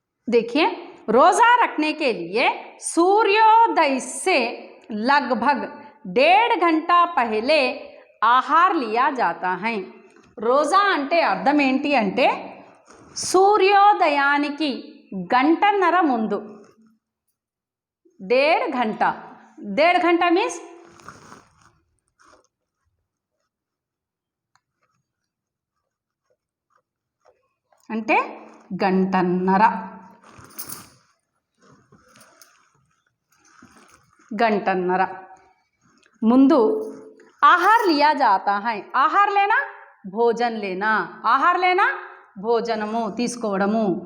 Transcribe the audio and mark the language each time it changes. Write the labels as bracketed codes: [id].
[hi] देखिए, रोज़ा रखने के लिए सूर्योदय से लगभग 1.5 घंटा पहले ఆహార్ लिया जाता है. [te] రోజా అంటే అర్థం ఏంటి అంటే సూర్యోదయానికి గంటన్నర ముందు. 1.5 घंटा. 1.5 घंटा మీన్స్ అంటే గంటన్నర. గంటన్నర ముందు [hi] आहार लिया जाता है. आहार लेना भोजन लेना. आहार लेना [te] భోజనము తీసుకోవడము.